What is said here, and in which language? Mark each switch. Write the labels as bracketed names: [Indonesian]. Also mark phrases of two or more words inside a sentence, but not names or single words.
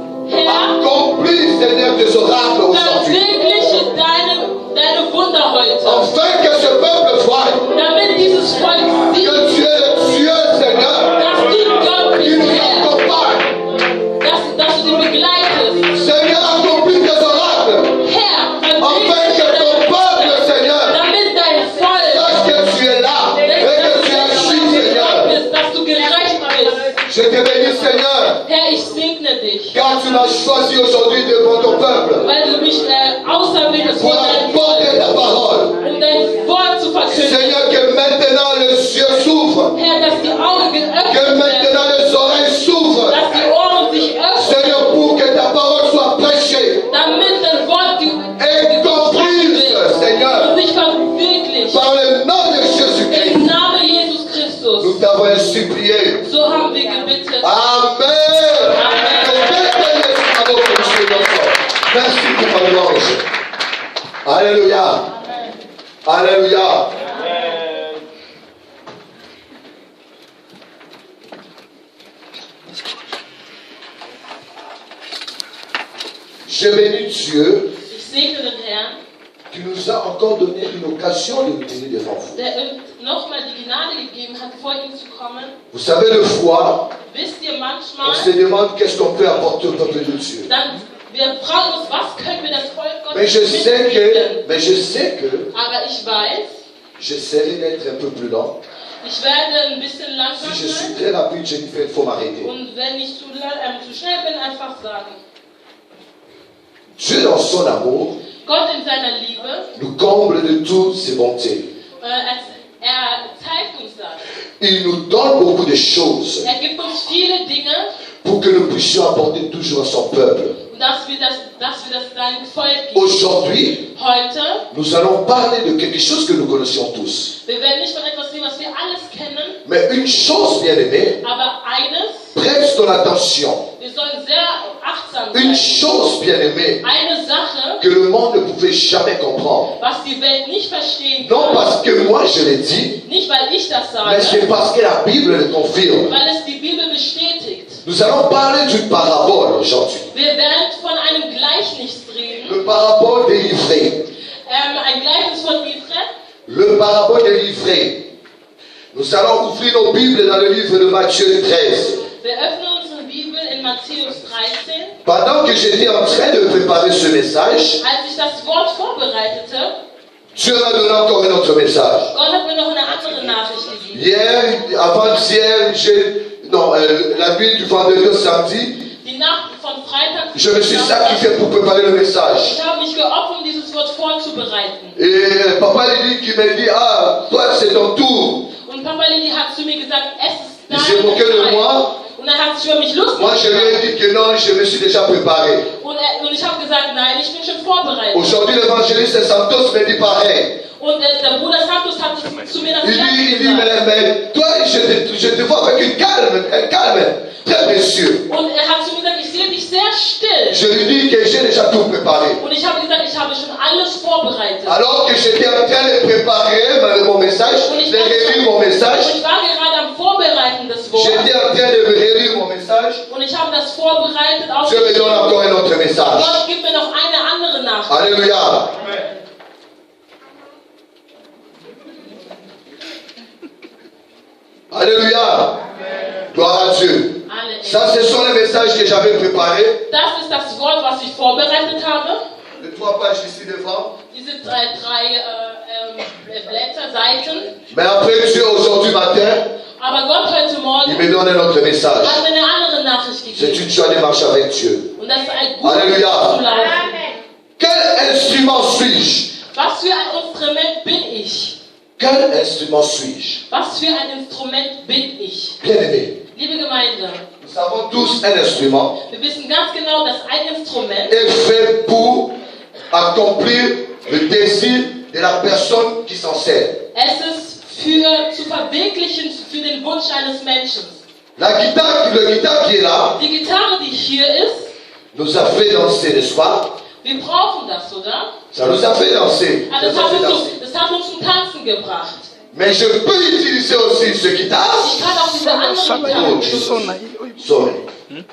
[French] accomplis, Seigneur, tes oracles aujourd'hui. [German] Verwirkliche deine Wunder heute. [French] Afin que ce peuple voie [German] Damit dieses Volk sieht, [French] que tu es le Dieu, Seigneur, [German] dass du Gott [French] qui [German] bist, [French] nous [German] Herr. [French] accompagne. [German] Dass du sie begleitest. [French] Seigneur, accomplis tes oracles. [German] Herr, [French] Afin que ton peuple, Seigneur, [German] damit dein Volk, [French] sache que tu es là et que tu agis, Seigneur. [German] dass du gerecht bist. [French] Je te bénis, Seigneur, [German] Herr, ich segne dich, [French] car tu m'as choisi aujourd'hui devant ton peuple [German] weil du mich auserwählt hast, [French] pour apporter ta parole. [German] dein Wort zu verkünden. [French] Seigneur, que maintenant les yeux s'ouvrent, [German] Herr, dass die Augen [French] que [German] geöffnet werden, [French] maintenant les oreilles s'ouvrent, [German] dass die Ohren sich öffnen, [French] Seigneur, pour que ta parole soit prêchée [German] damit dein Wort [French] et comprise, Seigneur, [German] und sich verwirklicht. [French] par le nom de Jésus-Christ. [German] Im Namen Jesus Christus. [French] Nous t'avons ainsi prié. [German] So haben wir gebetet. [French] Amen. Merci pour ta louange. Alléluia. Alléluia. Je bénis Dieu [German] Ich segne den Herrn, [French] qui nous a encore donné une occasion de venir devant vous. [German] der uns nochmal die Gnade gegeben hat, vor ihm zu kommen. [French] Vous savez, le fois, [German] Wisst ihr, [French] on [German] manchmal, [French] se demande qu'est-ce qu'on peut apporter au peuple de Dieu. [German] wir fragen uns, was können wir das Volk Gottes [French] Mais je sais [German] mitgeben? [French] que, [German] Aber ich weiß, [French] j'essaierai d'être un peu plus lent. [German] ich werde ein bisschen langsam [French] Si je suis [German] sein. [French] très rapide, Jennifer, il faut m'arrêter. [German] Und wenn ich zu schnell bin, einfach sagen. [French] Dieu, dans son amour, [German] Gott in seiner Liebe, [French] nous comble de toutes ses bontés. [German] er zeigt uns das. [French] Il nous donne beaucoup de choses [German] Er gibt uns viele Dinge, [French] pour que nous puissions apporter toujours à son peuple. [German] dass wir das seinem Volk geben. [French] Aujourd'hui, [German] Heute, [French] nous allons parler de quelque chose que nous connaissions tous. [German] wir werden nicht von etwas reden, was wir alles kennen, [French] Mais une chose, bien aimée, [German] aber eines, [French] prête ton attention. [German] wir sollen sehr achtsam [French] Une [German] sein. [French] chose, bien aimée, [German] Eine Sache, [French] que le monde ne pouvait jamais comprendre. [German] was die Welt nicht verstehen [French] Non [German] kann, [French] parce que moi je l'ai dit, [German] nicht weil ich das [French] mais c'est [German] sage, [French] parce que la Bible le confirme. [German] weil es die Bibel bestätigt. [French] Nous allons parler d'une parabole aujourd'hui. [German] Wir werden von einem Gleichnis reden, [French] Le parabole des livrets. [German] ein Gleichnis von Ephraim. [French] Le parabole des livrets. Nous allons ouvrir nos Bibles dans le livre de Matthieu 13. [German] Wir öffnen unsere Bibel in Matthäus 13. [French] Pendant que j'étais en train de préparer ce message, [German] Als ich das Wort vorbereitete, [French] Dieu m'a donné encore un autre message. [German] Gott hat mir noch eine andere Nachricht gegeben. [French] Hier, avant-hier, la nuit du vendredi au samedi, [German] Die Nacht von Freitag [French] je me suis sacrifié pour préparer le message. [German] Ich habe mich geopfert, um dieses Wort vorzubereiten. [French] Et Papa Lili qui m'a dit, ah, toi c'est ton tour. [German] Und Papa Lili hat zu mir gesagt, es [French] Il [German] ist [French] s'est moqué de [German] deine [French] moi. [German] Zeit. Und er hat sich über mich lustig [French] Moi je lui ai [German] gemacht. [French] dit que non, je me suis déjà préparé. [German] Und ich habe gesagt, nein, ich bin schon vorbereitet. [French] Aujourd'hui l'évangéliste Santos me dit pareil. [German] Und der Bruder Santos hat zu mir das [French] Il dit, [German] Gleiche gesagt. [French] mais toi je te vois avec un calme très précieux. [German] Und er hat zu mir gesagt, ich sehe dich sehr still. [French] Je lui dis que j'ai déjà tout préparé. [German] Und ich habe gesagt, ich habe schon alles vorbereitet. [French] Alors que j'étais en train de préparer mon message, [German] Und ich [French] de relire mon message, [German] war gerade am Vorbereiten des Wortes. [French] j'étais en train de relire mon message, [German] Und ich habe das vorbereitet. [French] Dieu me donne encore un autre message. [German] Gott gibt mir noch eine andere Nachricht. [French] Alléluia. Alléluia. Gloire à Dieu. [German] Alle. [French] Ça, ce sont les messages que j'avais préparés. [German] Das ist das Wort, was ich vorbereitet habe. [French] Les 3 pages ici devant. [German] Diese drei Blätter, Seiten. [French] Mais après Dieu, aujourd'hui matin, [German] Aber Gott heute [French] il [German] Morgen [French] me donne un autre message. [German] hat mir eine andere Nachricht [French] C'est [German] gegeben. [French] une joie de marcher avec Dieu. [German] Und das ist ein gutes Halleluja. zu laufen. [French] Quel instrument suis-je? [German] Was für ein Instrument bin ich? [French] Quel instrument suis-je? [German] Was für ein Instrument bin ich? [French] Bien-aimé, [German] Liebe Gemeinde, [French] nous avons tous un instrument [German] wir wissen ganz genau, dass ein Instrument [French] est fait pour accomplir le désir de la personne qui s'en sert. [German] es ist zu verwirklichen für den Wunsch eines Menschen. [French] Le guitare qui est là [German] Die Gitarre, die hier ist, [French] nous a fait danser, n'est-ce pas? [German] wir brauchen das, oder? [French] Ça nous a fait danser. [German] Ah, das hat uns zum Tanzen gebracht. [French] Mais je peux utiliser aussi ce guitare. [German] Ich kann auch diese andere Gitarre benutzen. Sorry.